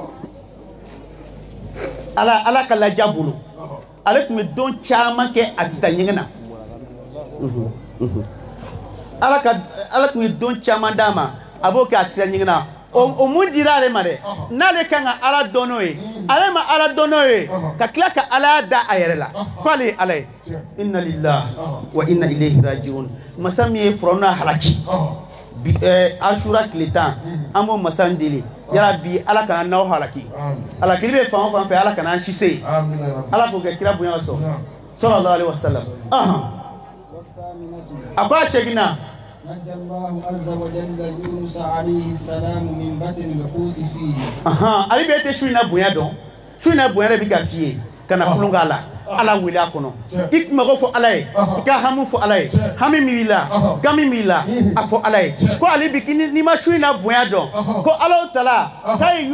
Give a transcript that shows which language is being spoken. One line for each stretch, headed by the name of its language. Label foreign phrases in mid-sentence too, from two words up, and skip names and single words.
Bambara: ala ka laja bolo ale tun bɛ don caman kɛ a tɛ taa ɲɛgɛn na ala tun ye don caman d'a ma a b'o kɛ a tɛ taa ɲɛgɛn na o mun dira ale ma dɛ n'ale kan ka ala dɔn n'o ye ale ma ala dɔn n'o ye ka tila ka ala da a yɛrɛ la k'ale ye ala ye
Arabic: إنا لله وإنا إليه راجعون
Bambara: masa min ye furanna halaki Ashura tile 10 an b'o masa in deli yala bi ala kana n'aw halaki halakili bɛ fan o fan fɛ ala kana an si se ala k'o kɛ kira bonya sɔrɔ
Arabic: صلى الله عليه وسلم
Bambara: a ko a seginna
Arabic: نجى الله عز وجل يونس عليه السلام من بطن الحوت فيه
Bambara: ali bɛ tɛ su in na bonya dɔn su in na bonya de bɛ ka f'i ye kana kulon k'a la ala wele a kɔnɔ i mago fɔ ala ye i ka hamu fɔ ala ye hami min b'i la gami min b'i la a fɔ ala ye ko ale bi n'i ma su in na bonya dɔn ko ala tala k'a ye